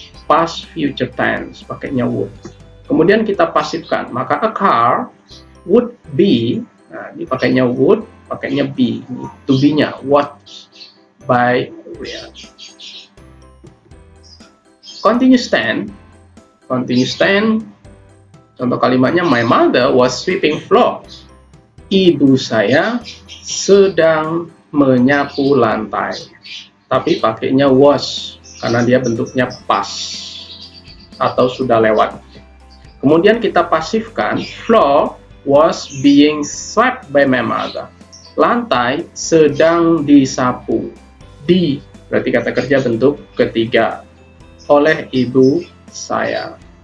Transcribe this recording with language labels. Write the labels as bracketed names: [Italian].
[Indonesian] Past future tense, pakainya would. Kemudian kita pasifkan, maka [English] a car would be, [Indonesian] nah ini pakainya would, pakainya be, to be-nya [English] watched by Ryan. Continuous tense, [Indonesian] contoh kalimatnya [English] my mother was sweeping floor. [Indonesian] Ibu saya sedang menyapu lantai, tapi pakainya was karena dia bentuknya past atau sudah lewat. Kemudian kita pasifkan, [English] floor was being swept by my mother. [Indonesian] Lantai sedang disapu. Di berarti kata kerja bentuk ketiga oleh ibu saya.